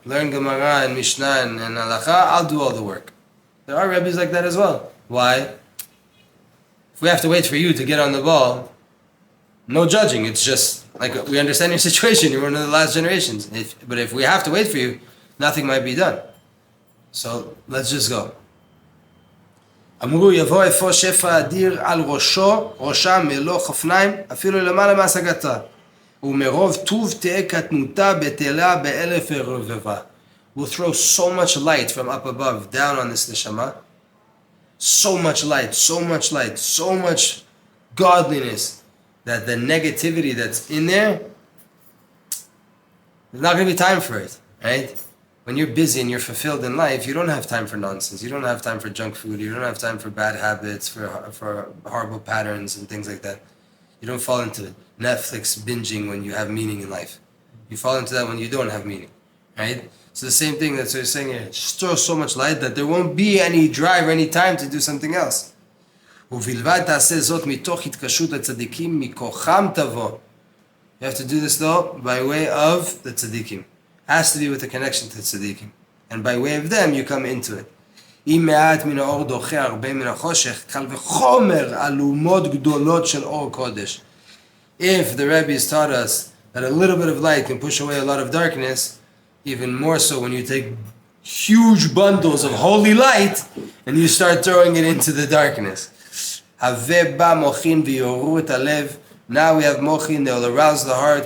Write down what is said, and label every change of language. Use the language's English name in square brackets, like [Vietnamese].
[English] Learn Gemara and Mishnah and Halacha. I'll do all the work. There are rabbis like that as well. Why? If we have to wait for you to get on the ball, no judging. It's just like we understand your situation. You're one of the last generations. But if we have to wait for you, nothing might be done. So let's just go. [Hebrew] אמרו יבוא אפוא שפע אדיר על ראשם מלוא חפניים, אפילו למעלה מהשגתה. ומרוב טוב תהא קטנותה בטלה באלף רבבה. [English] We'll throw so much light from up above down on this neshama. So much light, so much godliness, that the negativity that's in there, there's not going to be time for it, right? When you're busy and you're fulfilled in life, you don't have time for nonsense. You don't have time for junk food. You don't have time for bad habits, for horrible patterns and things like that. You don't fall into Netflix binging when you have meaning in life. You fall into that when you don't have meaning, right? So the same thing that's what you're saying here. Just throw so much light that there won't be any drive or any time to do something else. [Hebrew] ובלבד תעשה זאת מתוך התקשרות לצדיקים מכוחם תבוא. [English] You have to do this though by way of the tzadikim. Has to be with a connection to tzadikim. And by way of them you come into it. [Hebrew] אם מעט מן האור דוחה הרבה מן החושך, קל וחומר אלומות גדולות של אור קודש. [English] If the Rebbe's taught us that a little bit of light can push away a lot of darkness, even more so when you take huge bundles of holy light and you start throwing it into the darkness. Have ba mochin v'yoru et halev. Now we have mochin, they will arouse the heart.